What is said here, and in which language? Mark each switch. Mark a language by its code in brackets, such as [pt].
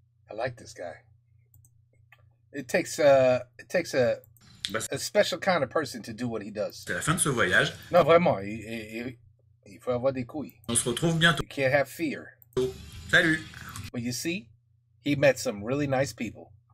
[en] I like this guy. It takes a a special kind of person to do what he does. [fr] C'est la fin de ce voyage. Non, vraiment, il faut avoir des couilles. On se retrouve bientôt. [en] You can't have fear. [fr] Salut. [en] But you see, he met some really nice people.